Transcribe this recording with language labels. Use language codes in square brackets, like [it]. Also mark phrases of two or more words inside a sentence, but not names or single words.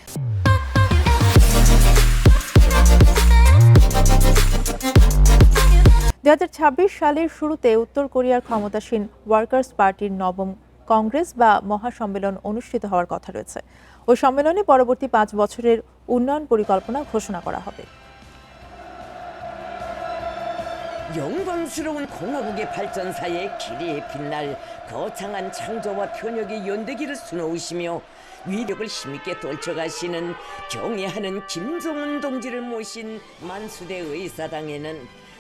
[bn] 2026 সালের শুরুতে উত্তর কোরিয়ার ক্ষমতাসীন ওয়ার্কার্স পার্টির নবম কংগ্রেস বা মহাসম্মেলন অনুষ্ঠিত হওয়ার কথা রয়েছে। ওই সম্মেলনে পরবর্তী 5 বছরের উন্নয়ন পরিকল্পনা ঘোষণা করা হবে। [ko] 영광스러운 공화국의 발전사에 기리에 빛날 거창한 창조와 편혁의 연대기를 수놓으시며 위력을 힘있게 떨쳐가시는 경애하는 김정은 동지를 모신 만수대 의사당에는